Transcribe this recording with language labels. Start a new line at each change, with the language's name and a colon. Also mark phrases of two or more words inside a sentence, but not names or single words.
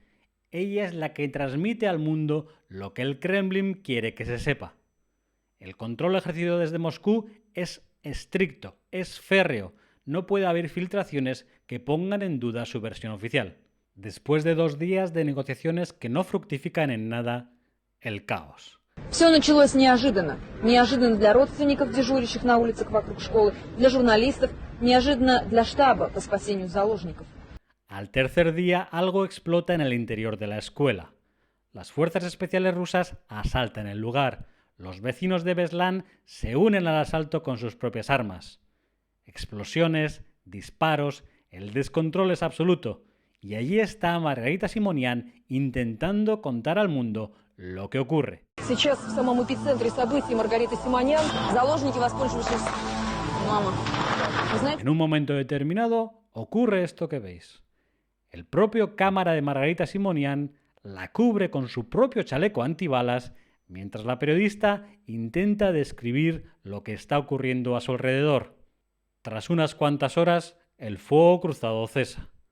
Spanish: Ella es la que transmite al mundo lo que el Kremlin quiere que se sepa. El control ejercido desde Moscú es estricto, es férreo. No puede haber filtraciones que pongan en duda su versión oficial. Después de 2 días de negociaciones que no fructifican en nada, el caos.
Russian: Все началось неожиданно. Неожиданно для родственников, дежурящих на улицах вокруг школы, для журналистов, неожиданно для штаба по спасению заложников.
Spanish: Al tercer día, algo explota en el interior de la escuela. Las fuerzas especiales rusas asaltan el lugar. Los vecinos de Beslan se unen al asalto con sus propias armas. Explosiones, disparos, el descontrol es absoluto. Y allí está Margarita Simonian intentando contar al mundo lo que ocurre.
Russian: Сейчас в самом эпицентре событий Маргарита Симонян, заложники, воспользовавшись... Мама.
Spanish: En un momento determinado ocurre esto que veis. El propio cámara de Margarita Simonian la cubre con su propio chaleco antibalas mientras la periodista intenta describir lo que está ocurriendo a su alrededor. Tras unas cuantas horas, el fuego cruzado cesa.